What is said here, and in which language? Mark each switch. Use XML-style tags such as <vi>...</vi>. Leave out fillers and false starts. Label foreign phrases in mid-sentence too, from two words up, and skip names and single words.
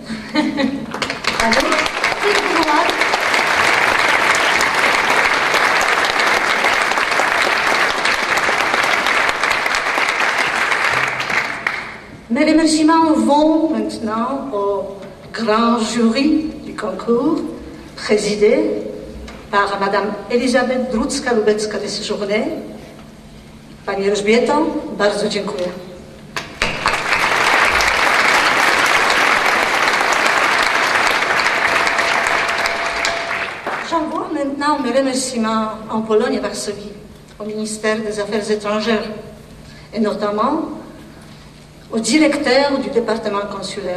<fr>Mes remerciements vont maintenant au grand jury du concours, présidé par Madame Elisabeth Drucka-Lubecka de Séjourné.</fr> <pl>Pani Elżbieto, bardzo dziękuję.</pl> <fr>J'envoie maintenant mes remerciements en Pologne et Varsovie, au ministère des Affaires étrangères, et notamment au directeur du département consulaire.</fr>